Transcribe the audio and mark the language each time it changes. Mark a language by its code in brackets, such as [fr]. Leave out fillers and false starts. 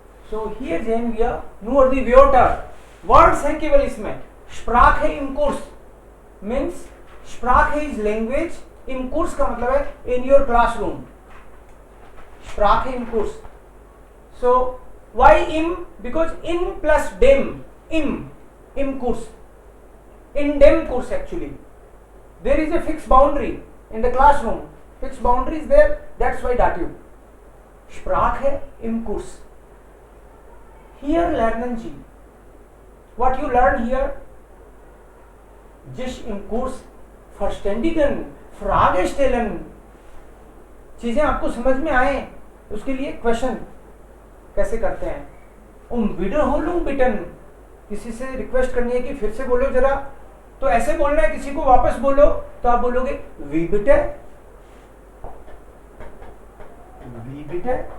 [en] so here [de] sehen wir nur die Wörter, [hi] words हैं केवल इसमें. [en] Sprache im Kurs means Sprache is language, im Kurs [hi] का मतलब है [en] in your classroom. [de] Sprache im Kurs. [en] So why im? Because in plus dem, im Kurs, [de] in dem Kurs [en] actually. There is a fixed boundary in the classroom. Fixed boundary is there. That's why dative. [de] Sprache im Kurs. Here lernen Sie. [en] What you learn here? [de] Sich im Kurs verständigen, Frage stellen. [hi] चीजें आपको समझ में आए उसके लिए question कैसे करते हैं. [de] विडरहोलुंग बिटन, [hi] किसी से रिक्वेस्ट करनी है कि फिर से बोलो जरा, तो ऐसे बोलना है. किसी को वापस बोलो तो आप बोलोगे [de] वी बिटे, वी बिटे.